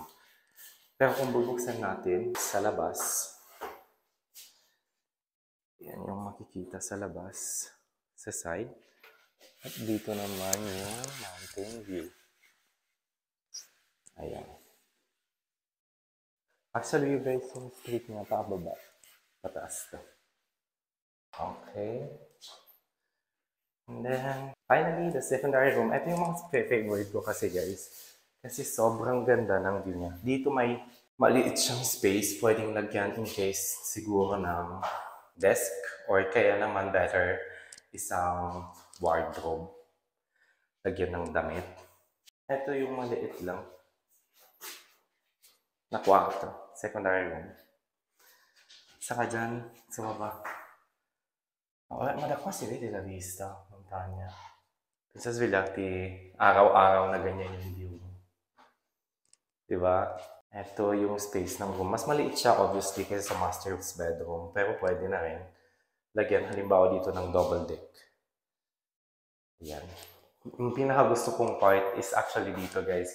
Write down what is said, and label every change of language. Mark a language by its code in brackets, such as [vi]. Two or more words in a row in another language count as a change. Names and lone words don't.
[tl] Pero kung bubuksan natin sa labas, yan yung makikita sa labas, sa side. At dito naman yung [en] mountain view. [tl] Ayan. Actually, [en] you guys, [tl] yung street nga pababa. Pataas to. Okay. [en] And then, finally, the secondary room. [tl] Ito yung mga favorite ko kasi, guys. Kasi sobrang ganda ng view niya. Dito may maliit siyang space. Pwedeng lagyan [en] in case [tl] siguro ng desk. Or kaya naman better, isang wardrobe. Lagyan ng damit. Ito yung maliit lang na kwarto. [en] Secondary room. [tl] Saka dyan, sa baba. [it] Ma da qua si vede la vista, montagna. Pensa svegliarti [tl] araw-araw na ganyan yung view. Diba? Ito yung space ng room. Mas maliit siya obviously kaysa sa [en] master's bedroom. [tl] Pero pwede na rin lagyan halimbawa dito ng [en] double deck. [tl] Ayan. Yung pinaka gusto kong part [en] is actually [tl] dito, guys.